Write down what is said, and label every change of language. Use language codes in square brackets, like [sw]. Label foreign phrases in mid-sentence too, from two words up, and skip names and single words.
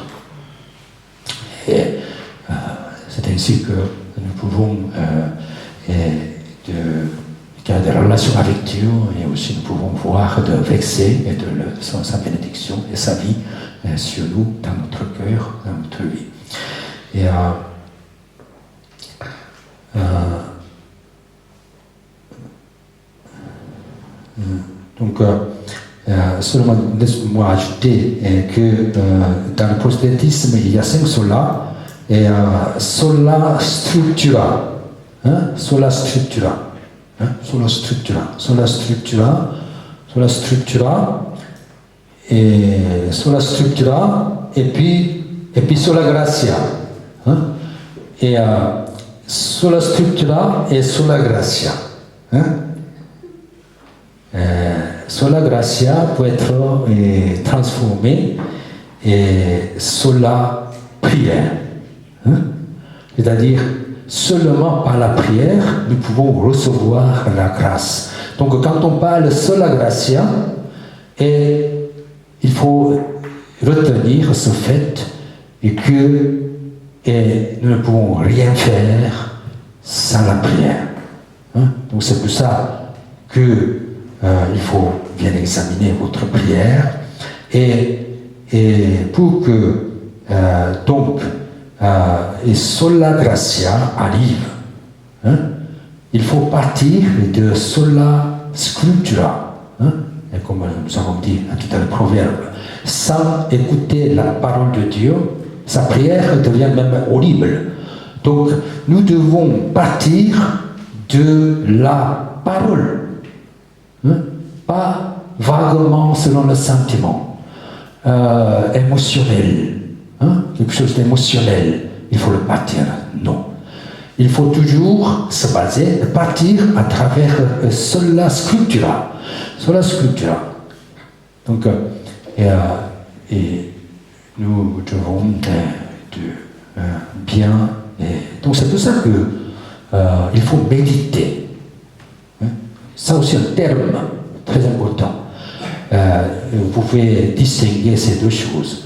[fr] Et c'est ainsi que nous pouvons garder des relations avec Dieu, et aussi nous pouvons voir de vexer et de sa bénédiction et sa vie sur nous, dans notre cœur, dans notre vie. Et donc, seulement laisse-moi ajouter que dans le protestantisme, il y a 5 solas, et [la] sola scriptura, [fr] hein, [la] sola scriptura. [fr] Hein? [la] Sola scriptura, [fr] et puis [la] sola gratia. [fr] Hein? [la] Et sola scriptura et sola gratia. [fr] Hein? [la] Sola gratia [fr] peut être transformé et sola prière. Hein? C'est-à-dire, seulement par la prière, nous pouvons recevoir la grâce. Donc quand on parle [la] sola gratia, [fr] il faut retenir ce fait et que nous ne pouvons rien faire sans la prière. Hein? Donc c'est pour ça que il faut bien examiner votre prière et pour que et [la] sola gratia [fr] arrive. Hein? Il faut partir de [la] sola scriptura. [fr] Hein? Et comme nous avons dit tout à l'heure, proverbe, sans écouter la parole de Dieu, sa prière devient même horrible. Donc, nous devons partir de la parole, hein? Pas vaguement selon le sentiment émotionnel, hein? Quelque chose d'émotionnel, il faut le partir. Non. Il faut toujours se baser, partir à travers [la] sola scriptura. Sola scriptura. [fr] Donc, et nous devons bien. Donc c'est pour ça qu'il faut méditer. Hein? Ça aussi un terme très important. Vous pouvez distinguer ces deux choses.